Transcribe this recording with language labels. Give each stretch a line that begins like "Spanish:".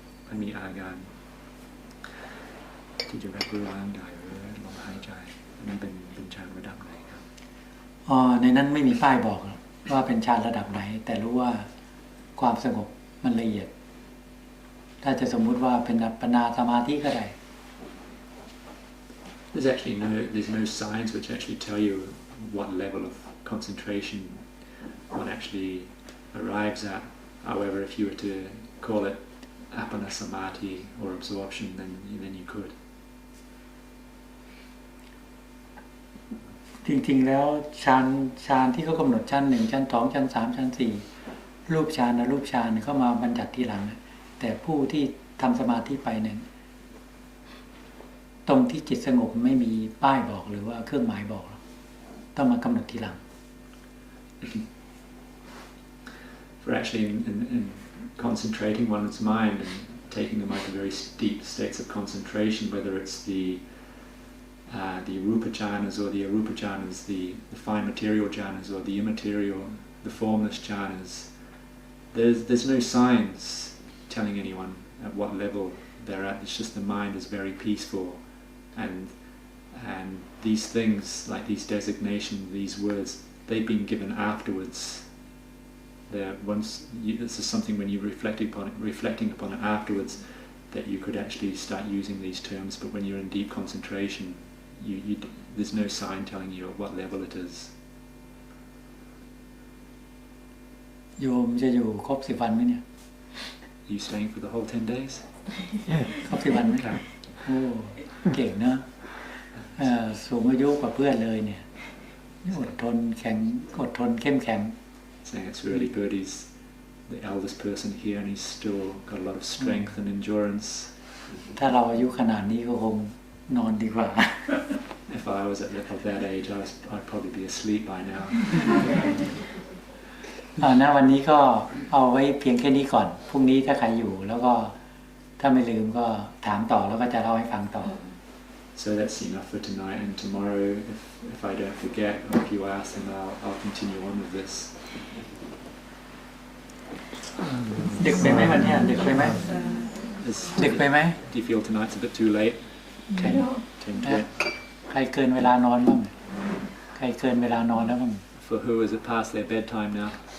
Thai: มันมีอาการที่จะรับรู้ร่างกายหรือลมหายใจนั่นเป็นฌานระดับไหนครับ ในนั้นไม่มีป้ายบอกว่าเป็นฌานระดับไหนแต่รู้ว่าความสงบมันละเอียดถ้าจะสมมุติว่าเป็นอัปปนาสมาธิก็ได้
English: There's no signs which actually tell you what level of concentration one actually arrives at. However, if you were to call it appana samadhi or absorption, then you could.
Thai: จริงๆแล้วฌานที่เขากำหนดชั้น1ชั้น2ชั้น3ชั้น4รูปฌานอรูปฌานเข้ามาบัญญัติทีหลังแต่ผู้ที่ทำสมาธิไปเนี่ยตรงที่จิตสงบไม่มีป้ายบอกหรือว่าเครื่องหมายบอกต้องมากำหนดทีหลัง
English: For actually in concentrating one's mind and taking them into very deep states of concentration, whether it's the rupa jhanas or the arupa jhanas, the fine material jhanas or the immaterial, the formless jhanas, there's no signs telling anyone at what level they're at. It's just the mind is very peaceful, and these things like these designations, these words, they've been given afterwards. This is something when you're reflecting upon it afterwards, that you could actually start using these terms. But when you're in deep concentration, there's no sign telling you at what level it is.
Thai: โยมจะอยู่ครบ10 วันไหมเนี่ย
English: Are you staying for the whole 10 days?
Thai: ครบ10 วันไหมครับโอ้เก่งเนอะสูงอายุกว่าเพื่อนเลยเนี่ยอดทนเข้มแข็ง
English: Saying it's really good. He's the eldest person here, and he's still got a lot of strength and endurance.
Thai: ถ้าเราอายุขนาดนี้ก็คงนอนดีกว่า
English: If I was of that age, I'd probably be asleep by now.
Thai: ณวันนี้ก็เอาไว้เพียงแค่นี้ก่อนพรุ่งนี้ถ้าใครอยู่แล้วก็ถ้าไม่ลืมก็ถามต่อแล้วก็จะเล่าให้ฟังต่อ
English: So that's enough for tonight, and tomorrow, if I don't forget, or if you ask, then I'll continue on with this.
Thai: ดึกไปไหมวันนี้ดึกไปไหมดึกไปไหม
English: Do you feel tonight's a bit too late?
Thai: ใครเกินเวลานอนบ้างใครเกินเวลานอนแล้วบ้าง
English: For who is it past their bedtime now?